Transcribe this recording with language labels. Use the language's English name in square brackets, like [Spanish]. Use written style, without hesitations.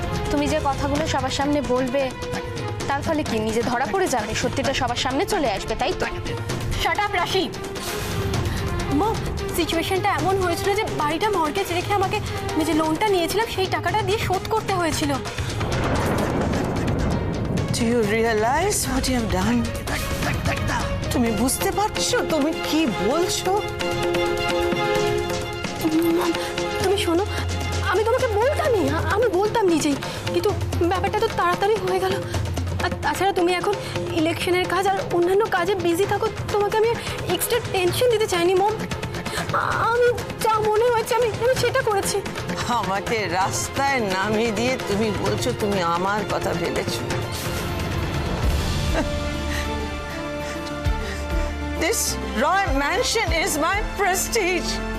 [Bangla] তুমি যে কথাগুলো সবার সামনে বলবে তার ফলে কি নিজে ধরা পড়ে যাবে? সত্যিটা সবার সামনে চলে আসবে, তাই তো? [English] Shut up Rashi. [Bangla] মম, সিচুয়েশনটা এমন হয়েছিল যে বাড়িটা মর্গেজ রেখে আমাকে আমি যে লোনটা নিয়েছিলাম সেই টাকাটা দিয়ে শোধ করতে হয়েছিল। [English] Do you realize what you have done? [Bangla] তুমি বুঝতে পারছো তুমি কি বলছো? তুমি শোনো, আমি তোমাকে বলতামই, আমি বলতাম নিজেই, কিন্তু ব্যাপারটা তো তাড়াতাড়ি হয়ে গেল। আর তাছাড়া তুমি এখন ইলেকশনের কাজ আর অন্যান্য কাজে বিজি থাকো, তোমাকে আমি এক্সট্রা টেনশন দিতে চাইনি মম। আমি যা মনে হয়েছে আমি সেটা করেছি। আমাকে রাস্তায় নামিয়ে দিয়ে তুমি বলছো তুমি আমার কথা ভেবেছো? [English] This Roy Mansion is my prestige.